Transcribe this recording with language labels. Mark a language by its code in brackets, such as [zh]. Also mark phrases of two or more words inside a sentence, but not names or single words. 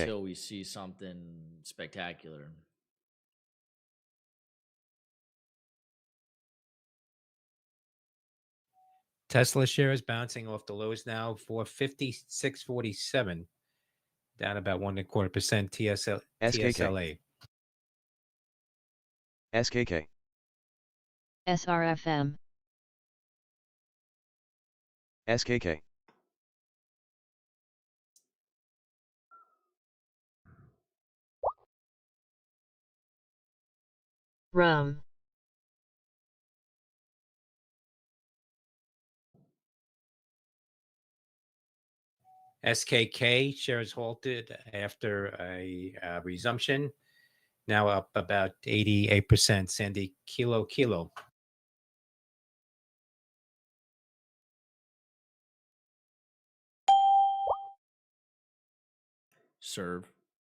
[en] until we see something spectacular. Tesla shares bouncing off the lows now for 56.47, down about 1.25% TSLA. SKK. SRFM. SKK. RUM. SKK shares halted after a resumption, now up about 88%. Sandy Kilo. Serve.